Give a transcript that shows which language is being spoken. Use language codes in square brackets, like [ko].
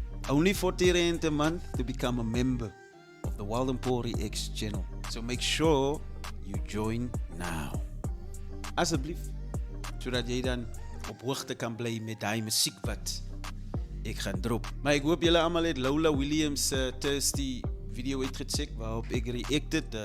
[en] Only R40 a month to become a member of the Waldenpoel Reacts channel. So make sure you join now. [af] Asseblief, sodat jy dan op hoogte kan bly met die musiek wat ek gaan drop. Maar ek hoop julle almal het Lola Williams Thirsty video uitgecheck waarop ek reacted.